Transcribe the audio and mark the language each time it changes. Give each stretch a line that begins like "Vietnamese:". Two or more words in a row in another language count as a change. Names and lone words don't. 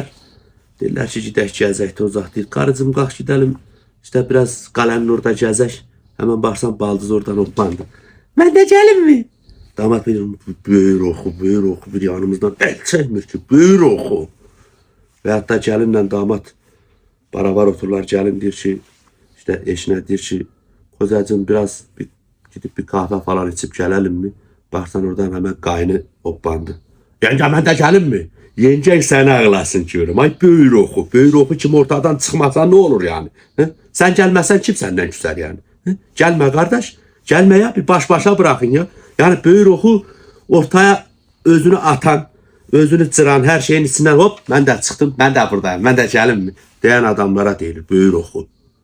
Azerbaijani: Deyirlər ki, gidək gəzək, tozaq deyir. Karıcığım qalx
Turkish: gidelim, işte biraz
Azerbaijani: qalenin orada gəzək. Hemen baxsan baldız oradan otlandı. Mən də gəlim mi? Damat bilir, böyür oxu bir yanımızdan el çəkmir ki, böyür oxu. Və hətta gəlinlə damat barabar otururlar. Gəlin deyir ki, işte eşinə deyir ki,
Turkish: kocacığım biraz gidip bir kahve falan içip gelelim mi?
Azerbaijani: Baxsan oradan hemen qaynı hoplandı. Yenge mən də gəlim mi? Yengək səni ağlasın görüm. Ay böyür oxu. Böyür oxu kim ortadan çıxmasa
Turkish: ne olur yani?
Azerbaijani: Hı?
Turkish: Sen gelmezsen kim senden küser yani? Hı? Gelme kardeş. Gelme ya, bir baş başa bırakın ya. Yani böyür oxu ortaya özünü atan, özünü çıran her şeyin içinden hop ben de çıktım, ben de buradayım, ben de gəlim mi?
Azerbaijani: Deyən adamlara deyilir böyür oxu.